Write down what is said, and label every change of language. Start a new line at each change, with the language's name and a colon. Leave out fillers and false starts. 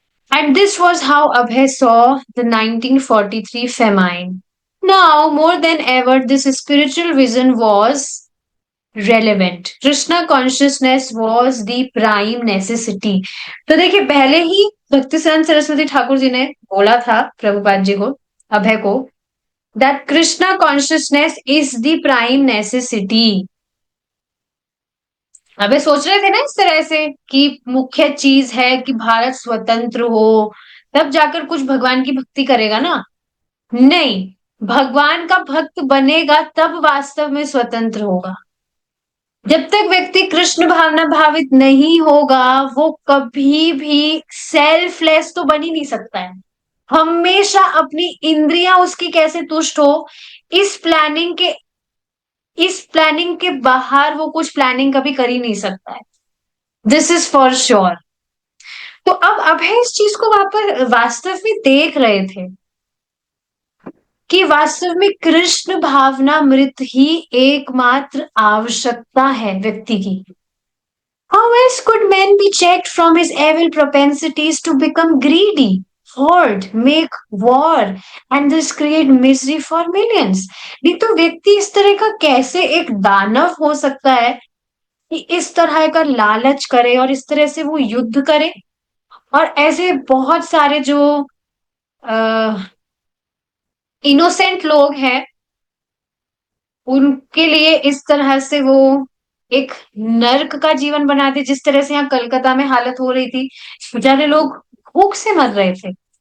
English: And this was how Abhay saw the 1943 famine. Now, more than ever, this spiritual vision was relevant. Krishna consciousness was the prime necessity.
Hindi: तो देखिए, पहले ही भक्तिसिद्धांत सरस्वती ठाकुर जी ने बोला था प्रभुपाद जी को, अभय को,
English: that Krishna consciousness is the prime necessity.
Hindi: अबे सोच रहे थे ना इस तरह से कि मुख्य चीज है कि भारत स्वतंत्र हो, तब जाकर कुछ भगवान की भक्ति करेगा ना। नहीं, भगवान का भक्त बनेगा तब वास्तव में स्वतंत्र होगा। जब तक व्यक्ति कृष्ण भावना भावित नहीं होगा, वो कभी भी सेल्फलेस तो बन ही नहीं सकता है। हमेशा अपनी इंद्रियां उसकी कैसे तुष्ट हो, इस प्लानिंग के इस प्लानिंग के बाहर वो कुछ प्लानिंग कभी कर ही नहीं सकता है।
English: This is for sure.
Hindi: तो अब अभय इस चीज को वापस वास्तव में देख रहे थे कि वास्तव में कृष्ण भावनामृत ही एकमात्र आवश्यकता है व्यक्ति की।
English: How else could man be checked from his evil propensities to become greedy, hoard, make war, and thus create misery for millions?
Hindi: नहीं तो व्यक्ति इस तरह का कैसे एक दानव हो सकता है कि इस तरह का लालच करे और इस तरह से वो युद्ध करे, और ऐसे बहुत सारे जो इनोसेंट लोग हैं उनके लिए इस तरह से वो एक नर्क का जीवन बना दे, जिस तरह से यहाँ कलकत्ता में हालत हो रही थी, बेचारे लोग भूख से मर रहे थे।